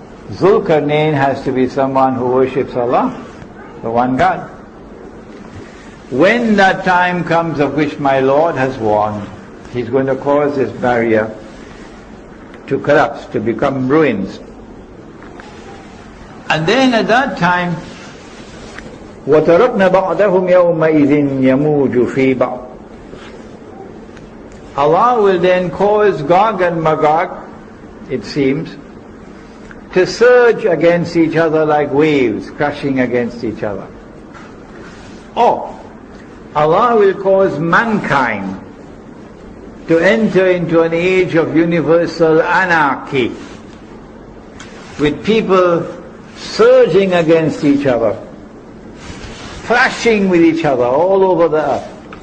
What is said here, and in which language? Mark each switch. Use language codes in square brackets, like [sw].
[en] Zulkarnain has to be someone who worships Allah, the one God. When that time comes of which my Lord has warned, He's going to cause this barrier to collapse, to become ruins. [ar] And then at that time, وَتَرَكْنَا بَعْدَهُمْ يَوْمَئِذٍ يَمُوجُ فِي بَعْضٍ. [en] Allah will then cause Gog and Magog, it seems, to surge against each other like waves crashing against each other. Or Allah will cause mankind to enter into an age of universal anarchy, with people surging against each other, clashing with each other all over the earth.